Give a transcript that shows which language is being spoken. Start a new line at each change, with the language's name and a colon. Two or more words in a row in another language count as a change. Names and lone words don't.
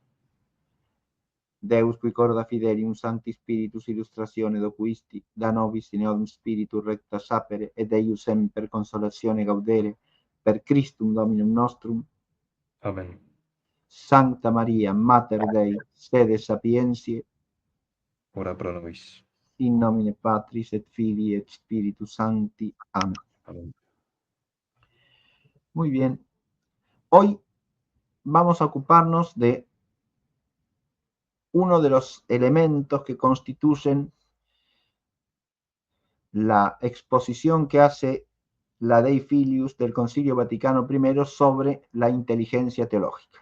Latin: Deus qui corda fidelium Sancti Spiritus illustratione docuisti, da nobis in eodum spiritu recta sapere, et eius semper consolatione gaudere, per Christum Dominum nostrum. Amén. Sancta Maria, Mater Dei, sede sapientiae, Ora pro nobis. in nomine Patris et Filii et Spiritus Sancti. Amén. Amén.
Spanish: Muy bien. Hoy vamos a ocuparnos de uno de los elementos que constituyen la exposición que hace la Dei Filius del Concilio Vaticano I sobre la inteligencia teológica.